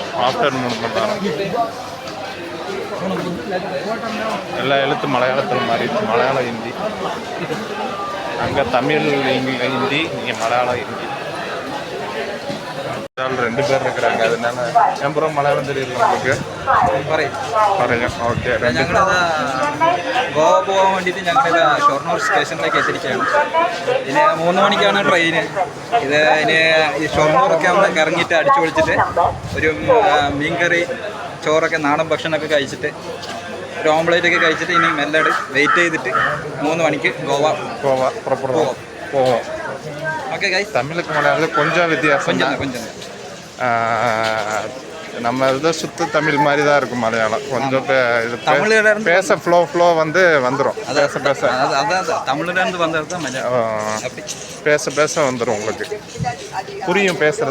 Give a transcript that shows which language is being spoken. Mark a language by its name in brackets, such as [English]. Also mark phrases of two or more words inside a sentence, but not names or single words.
[Tamil] ஆஃப்டர் 3 மணி நேரம். எல்லா எழுத்து மலையாளத்தில் மாதிரி. மலையாளம் ஹிந்தி. அங்கே தமிழ் ஹிந்தி, இங்கே மலையாளம் ஹிந்தி. 2 பேர் இருக்கிறாங்க. அதனால எம்புறம் மலையாளம் தெரியல உங்களுக்கு? [Malayalam] പറയാം. ഓക്കെ. ഞങ്ങളിത് ഗോവ പോകാൻ വേണ്ടിയിട്ട് ഞങ്ങളിത് ഷൊർണൂർ സ്റ്റേഷനിലേക്ക് എത്തിയിരിക്കുകയാണ്. ഇനി 3 മണിക്കാണ് ട്രെയിന്. ഇത് ഇനി ഈ ഷൊർണൂറൊക്കെ അവിടെ ഇറങ്ങിയിട്ട് അടിച്ചു പൊളിച്ചിട്ട് ഒരു മീൻകറി, ചോറൊക്കെ, നാടൻ ഭക്ഷണമൊക്കെ കഴിച്ചിട്ട് ഒരു ഓംപ്ലേറ്റൊക്കെ കഴിച്ചിട്ട് ഇനി മെല്ലെ വെയിറ്റ് ചെയ്തിട്ട് 3 മണിക്ക് ഗോവ പ്രോപ്പർ പോവാം. [English] okay guys. [Tamil] தமிழுக்கு மலையாளம் கொஞ்சம் வித்தியாசம். கொஞ்சம் நம்ம இதை சுத்த தமிழ் மாதிரி தான் இருக்கும் மலையாளம். கொஞ்சம் இது தமிழ்ல பேச ஃப்ளோ வந்து வந்துடும். பேச அதான் தமிழ்லேருந்து வந்தது தான் பேச பேச வந்துடும் உங்களுக்கு. புரியும் பேசுறது.